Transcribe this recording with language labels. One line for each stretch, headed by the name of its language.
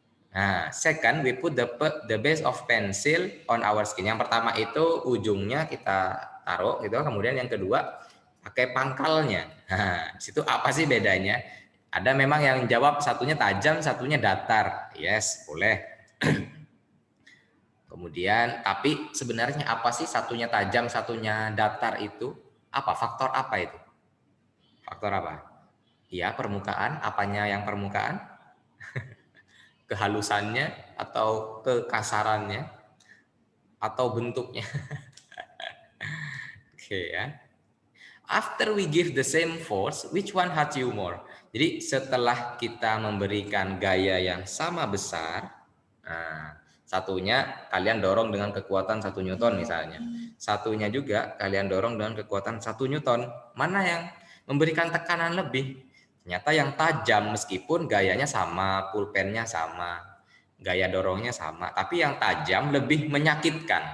English: Nah, second, we put the base of pencil on our skin.
Indonesian: Yang pertama itu ujungnya kita taruh gitu. Kemudian yang kedua pakai pangkalnya. Nah, situ apa sih bedanya? Ada memang yang jawab satunya tajam, satunya datar. Yes, boleh. Kemudian, tapi sebenarnya apa sih satunya tajam, satunya datar itu? Apa? Faktor apa itu? Faktor apa? Ya, permukaan. Apanya yang permukaan? Kehalusannya atau kekasarannya atau bentuknya? Oke ya.
English: After we give the same force, which one hurts you more?
Indonesian: Jadi setelah kita memberikan gaya yang sama besar, nah, satunya kalian dorong dengan kekuatan 1 Newton misalnya. Satunya juga kalian dorong dengan kekuatan 1 Newton. Mana yang memberikan tekanan lebih? Ternyata yang tajam meskipun gayanya sama, pulpennya sama, gaya dorongnya sama, tapi yang tajam lebih menyakitkan.